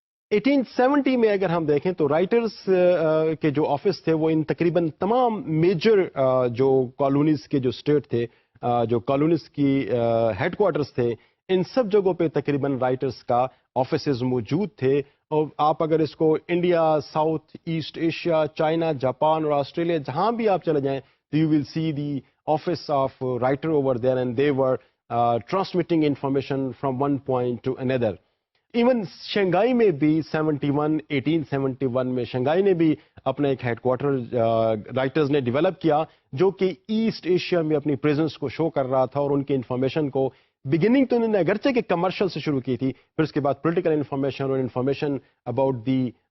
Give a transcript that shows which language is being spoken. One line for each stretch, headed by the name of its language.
Urdu: 1870 میں اگر ہم دیکھیں تو رائٹرز کے جو آفس تھے وہ ان تقریباً تمام میجر جو کالونیز کے جو اسٹیٹ تھے، جو کالونیز کی ہیڈ کوارٹرز تھے، ان سب جگہوں پہ تقریباً رائٹرز کا آفیسز موجود تھے. اور آپ اگر اس کو India, south asset Asia, China, Japan اور آسٹریلیا جہاں بھی آپ چلے جائیں
English: you will see the office of writer over there, and they were transmitting information from one point to another.
Urdu: Even شنگائی میں بھی 1871 میں شنگائی نے بھی اپنا ایک ہیڈ کوارٹر رائٹرز نے ڈیولپ کیا جو کہ ایسٹ ایشیا میں اپنی پریزنس کو شو کر رہا تھا، اور ان کی انفارمیشن کو بگننگ تو انہوں نے اگرچہ کہ کمرشل سے شروع کی تھی، پھر اس کے بعد پولیٹیکل انفارمیشن اور انفارمیشن اباؤٹ دی